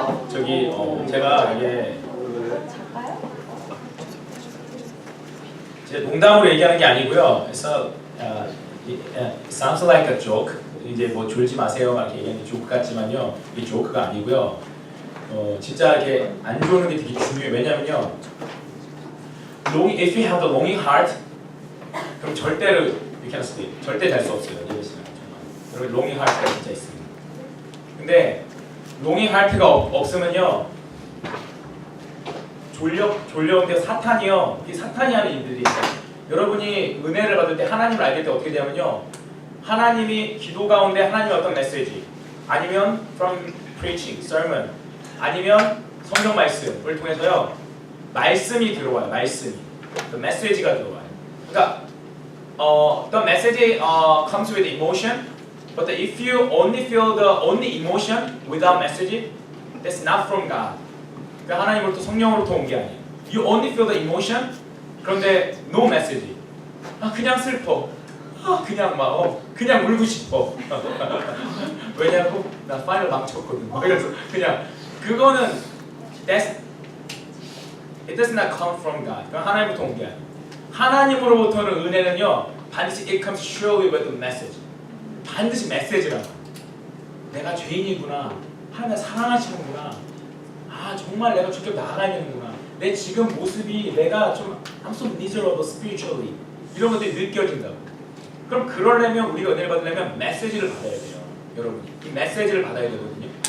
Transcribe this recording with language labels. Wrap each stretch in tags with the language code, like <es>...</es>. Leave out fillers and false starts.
<ko>저기 제가 이게 제 농담으로 얘기하는 게 아니고요. 그래서</ko> <en>it sounds like a joke.</en> <ko>이제 뭐 졸지 마세요 막 이렇게 얘기하는 게 조크 같지만요. 이 조크가 아니고요. 진짜 이렇게 안 좋은 게 되게 중요해요. 왜냐면요.</ko> <en>If you have a longing heart,</en> <ko>그럼 절대로</ko> <en>you can't sleep.</en> <ko>절대 잘 수 없어요. 여러분 longing heart가 진짜 있습니다. 근데 longing heart가 없으면요. 졸려운데 사탄이요. 이 사탄이 하는 일들이 있어요. 여러분이 은혜를 받을 때 하나님을 알게 때 어떻게 되냐면요. 하나님이 기도 가운데 하나님의 어떤 메시지 아니면</ko> <en>from preaching, sermon</en> <ko>아니면 성경 말씀을 통해서요. 말씀이 들어와요. 말씀이. 그 메시지가 들어와요.</ko> <en>그러니까 the message comes with emotion, but if you only feel the only emotion without message, that's not from God.</en> <ko>그러니까 하나님으로부터 성령으로부터 온 게 아니에요.</ko> <en>You only feel the emotion,</en> <ko>그런데</ko> <en>no message.</en> <ko>그냥 슬퍼. 그냥 막 그냥 울고 싶어. 왜냐고? 나 파이널 망쳤거든. 그래서 그냥 그거는</ko> <en>it does not come from God.</en> <ko>그건 하나님부터 온 게 아니에요. 하나님으로부터는 은혜는요 반드시</ko> <en>it comes surely with a message.</en> <ko>반드시 메시지라고. 내가 죄인이구나. 하나님 사랑하시는구나. 정말 내가 주께 나아가야 되는구나. 내 지금 모습이 내가 좀</ko> <en>I'm so miserable spiritually</en> <ko>이런 것들이 느껴진다고. 그럼 그러려면 우리가 은혜를 받으려면 메시지를 받아야 돼요. 여러분 이 메시지를 받아야 되거든요.</ko>